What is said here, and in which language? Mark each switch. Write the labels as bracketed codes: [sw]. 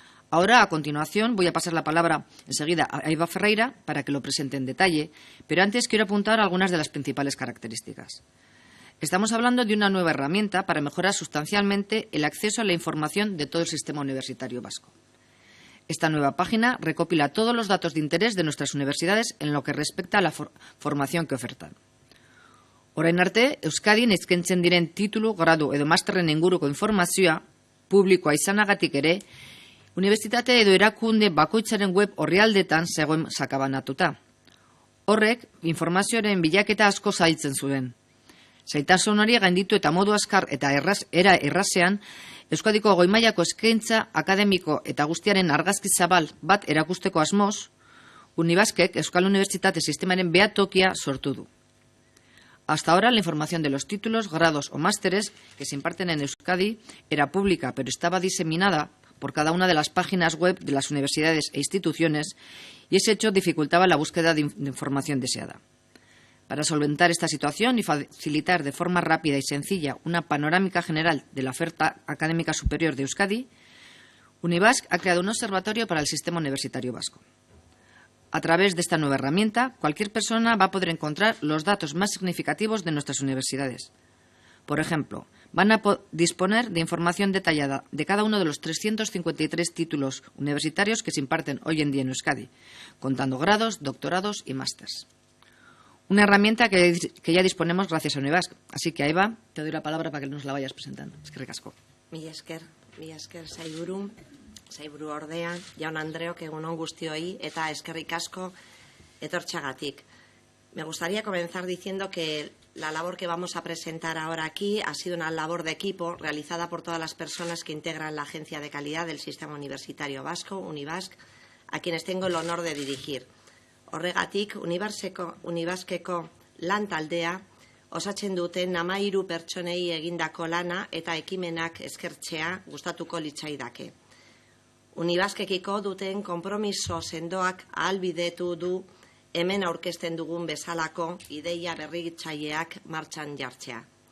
[es] Ahora, a continuación, voy a pasar la palabra enseguida a Eva Ferreira para que lo presente en detalle, pero antes quiero apuntar algunas de las principales características. Estamos hablando de una nueva herramienta para mejorar sustancialmente el acceso a la información de todo el sistema universitario vasco. Esta nueva página recopila todos los datos de interés de nuestras universidades en lo que respecta a la formación que ofertan. [eu] Orain arte, Euskadin eskaintzen diren titulu, gradu edo masterren inguruko informazioa publikoa izanagatik ere, unibertsitate edo erakunde bakoitzaren web orrialdetan zegoen sakabanatuta. Horrek, informazioaren bilaketa asko zailtzen zuen. Zailtasun hori gainditu eta modu azkar eta errazean, Euskadiko goi-mailako eskaintza akademiko eta guztiaren argazki zabal bat erakusteko asmoz, Unibasqek Euskal Unibertsitate Sistemaren behatokia sortu du. [es] Hasta ahora, la información de los títulos, grados o másteres que se imparten en Euskadi era pública, pero estaba diseminada por cada una de las páginas web de las universidades e instituciones y ese hecho dificultaba la búsqueda de información deseada. Para solventar esta situación y facilitar de forma rápida y sencilla una panorámica general de la oferta académica superior de Euskadi, Unibasq ha creado un observatorio para el sistema universitario vasco. A través de esta nueva herramienta, cualquier persona va a poder encontrar los datos más significativos de nuestras universidades. Por ejemplo, van a disponer de información detallada de cada uno de los 353 títulos universitarios que se imparten hoy en día en Euskadi, contando grados, doctorados y másters. Una herramienta que ya disponemos gracias a Unibasq. Así que, Eva, te doy la palabra para que nos la vayas presentando. [eu] Eskerrik asko. Mila esker, saiburu ordea, jaun Andreok, egunon guztioi, eta eskerrik asko etortxagatik. [es] Me gustaría comenzar diciendo que la labor que vamos a presentar ahora aquí ha sido una labor de equipo realizada por todas las personas que integran la Agencia de Calidad del Sistema Universitario Vasco, Unibasq, a quienes tengo el honor de dirigir. [eu] Horregatik, Unibasqeko lan taldea osatzen duten 13 pertsonei egindako lana eta ekimenak eskertzea gustatuko litzaidake. Unibasqekiko duten konpromiso sendoak ahalbidetu du hemen aurkezten dugun bezalako ideia berritzaileak martxan jartzea.